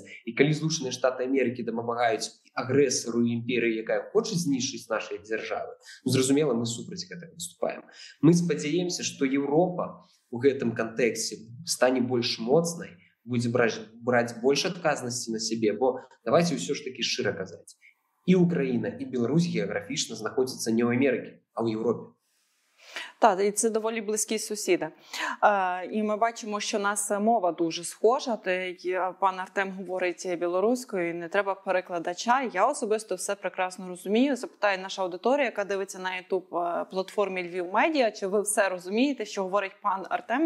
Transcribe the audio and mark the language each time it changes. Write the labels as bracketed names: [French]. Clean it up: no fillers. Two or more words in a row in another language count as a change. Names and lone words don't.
[Belarusian] І калі Злучаныя Штаты Амерыкі дапамагаюць агрэсару і імперыі, якая хоча знішчыць нашай дзяржавы, ну, зразумела, мы супраць гэтага выступаем. Мы спадзяемся, што Еўропа у гэтым кантэксце стане больш моцнай, будзе браць больш адказнасці на сябе, бо давайте ўсё ж такі шчыра казаць. [Ukrainian] І Україна, і Білорусь географічно знаходяться не в Америці, а в Європі. Так, і це доволі близькі сусіди. І ми бачимо, що у нас мова дуже схожа. Пан Артем говорить білоруською, не треба перекладача. Я особисто все прекрасно розумію. Запитаю наша аудиторія, яка дивиться на YouTube-платформі Львів Медіа, чи ви все розумієте, що говорить пан Артем.